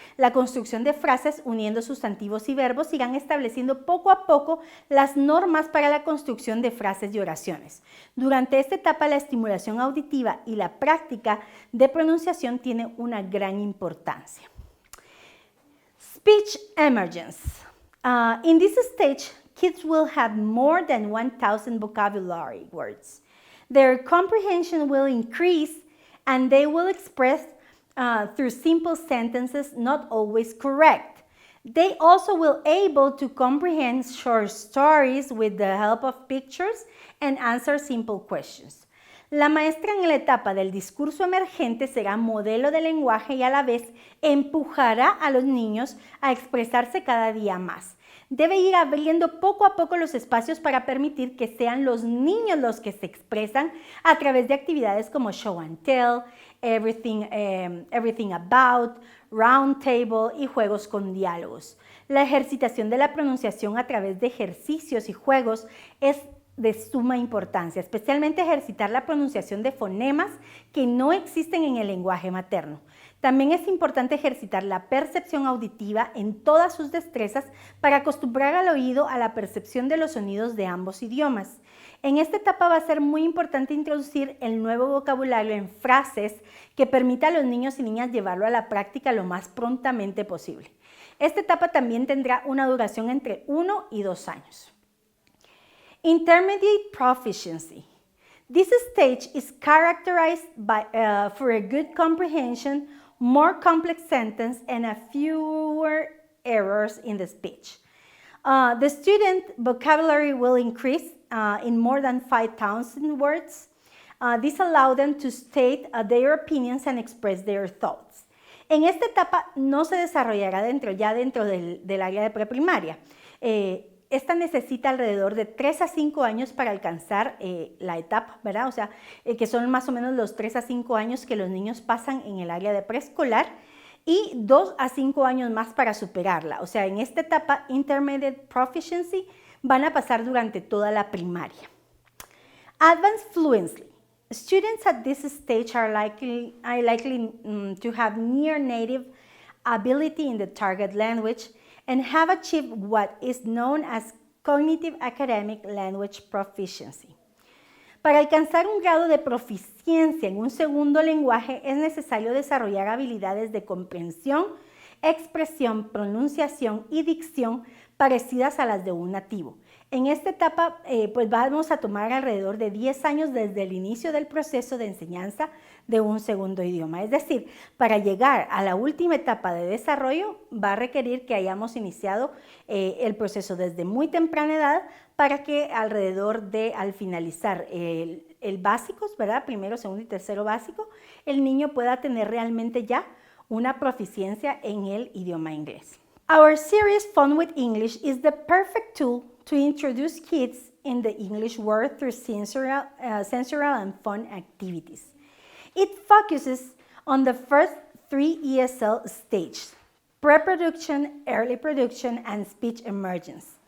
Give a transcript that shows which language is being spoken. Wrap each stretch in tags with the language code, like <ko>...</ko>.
<es>La construcción de frases uniendo sustantivos y verbos irán estableciendo poco a poco las normas para la construcción de frases y oraciones. Durante esta etapa, la estimulación auditiva y la práctica de pronunciación tiene una gran importancia.</es> <en>Speech emergence. In this stage, kids will have more than 1,000 vocabulary words. Their comprehension will increase and they will express through simple sentences, not always correct. They also will able to comprehend short stories with the help of pictures and answer simple questions.</en> <es>La maestra en la etapa del discurso emergente será modelo de lenguaje y a la vez empujará a los niños a expresarse cada día más. Debe ir abriendo poco a poco los espacios para permitir que sean los niños los que se expresan a través de actividades como</es> <en>show and tell, everything about, round table</en> <es>y juegos con diálogos. La ejercitación de la pronunciación a través de ejercicios y juegos es de suma importancia, especialmente ejercitar la pronunciación de fonemas que no existen en el lenguaje materno. También es importante ejercitar la percepción auditiva en todas sus destrezas para acostumbrar al oído a la percepción de los sonidos de ambos idiomas. En esta etapa va a ser muy importante introducir el nuevo vocabulario en frases que permita a los niños y niñas llevarlo a la práctica lo más prontamente posible. Esta etapa también tendrá una duración entre 1 y 2 años.</es> <en>Intermediate proficiency. This stage is characterized by, for a good comprehension, more complex sentence, and a fewer errors in the speech. The student vocabulary will increase in more than 5,000 words. This allows them to state their opinions and express their thoughts.</en> <es>En esta etapa no se desarrollará dentro del área de preprimaria. Esta necesita alrededor de 3 a 5 años para alcanzar la etapa, ¿verdad? O sea, que son más o menos los 3 a 5 años que los niños pasan en el área de preescolar y 2 a 5 años más para superarla. O sea, en esta etapa, Intermediate Proficiency, van a pasar durante toda la primaria.</es> <en>Advanced Fluency. Students at this stage are likely to have near native ability in the target language and have achieved what is known as Cognitive Academic Language Proficiency.</en> <es>Para alcanzar un grado de proficiencia en un segundo lenguaje es necesario desarrollar habilidades de comprensión, expresión, pronunciación y dicción parecidas a las de un nativo. En esta etapa, pues vamos a tomar alrededor de 10 años desde el inicio del proceso de enseñanza de un segundo idioma. Es decir, para llegar a la última etapa de desarrollo va a requerir que hayamos iniciado el proceso desde muy temprana edad para que al finalizar el básicos, ¿verdad? Primero, segundo y tercero básico, el niño pueda tener realmente ya una proficiencia en el idioma inglés.</es> <en>Our series Fun with English is the perfect tool to introduce kids in the English world through sensorial and fun activities. It focuses on the first 3 ESL stages: pre-production, early production, and speech emergence.</en>